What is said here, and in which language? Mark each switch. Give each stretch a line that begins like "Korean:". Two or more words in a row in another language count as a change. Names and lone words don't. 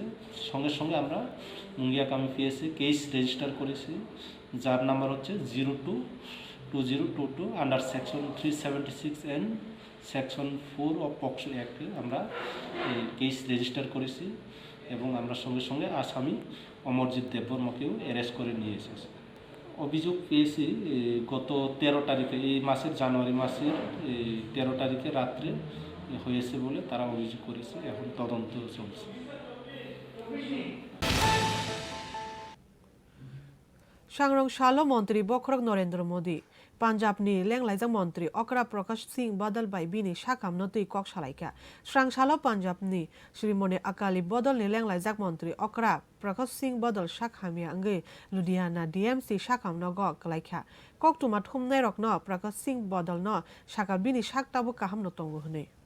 Bangla: সঙ্গে সঙ্গে আমরা মুঙ্গিয়া কামি পিএসে
English: case register
Bangla: করেছি, যার নাম্বার হচ্ছে 022022
English: under section 376 and section 4 of POCSO Act
Bangla: আমরা এই
English: case register
Bangla: করেছি এবং আমরা সঙ্গে সঙ্গে আসামি অমরজিৎ দেববর্মাকেও অ্যারেস্ট করে নিয়ে এসেছি। অভিযোগ পেয়েছি গত 13 তারিখে, এই মাসের জানুয়ারি মাসের 13 তারিখে রাত্রে হয়েছে বলে তারা অভিযোগ করেছে, এখন তদন্ত চলছে।
Kok Borok: सांग्रं शालो मंत्री बखरक नरेंद्र मोदी पांजाबनि लेंलाइजाक मंत्री अकरा प्रकाश सिंह बदल बाय बिनि साखाम नतै कक सालाइका स्रां शालो पांजाबनि श्रीमणि अकाली बदलनि लेंलाइजाक मंत्री अकरा प्रकाश सिंह बदल साखामिया अंगै लुधियाना डीएमसी साखाम नग कलाइका कक्टुमा थुमनाय रकन प्रकाश सिंह बदल न साका बिनि साकताबो काहाम नतंगो हनै